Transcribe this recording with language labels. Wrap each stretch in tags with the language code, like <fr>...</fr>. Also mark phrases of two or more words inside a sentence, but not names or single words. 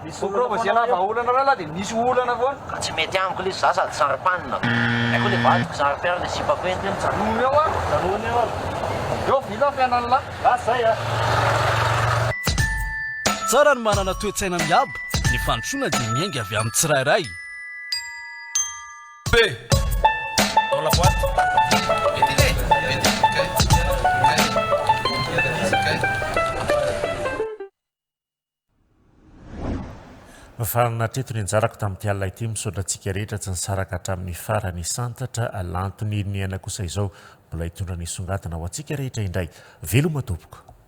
<mg>Proposena fa olana ray lahy dia misy olana foana. Tsy mety amiko le za sady sary-panina. Haiko le vadiko sary-piara le sipako eny tena janony eo a. Janony eo a. Eo vila fiainana lahy. Zay a. Tsara ny manana toe-tsaina miabo, ny fandrosoana dia miainga avy amin'ny tsirairay.</mg> <fr>Dans la boîte.</fr> <mg>Faranatreto ny anjarako tamin'ity alina ity misaotratsika rehetra tsy nisaraka hatramin'ny farany santatra alantony ny aina kosa izao mbola hitondra ny songatana ho antsika rehetra indray veloma tompoko.</mg>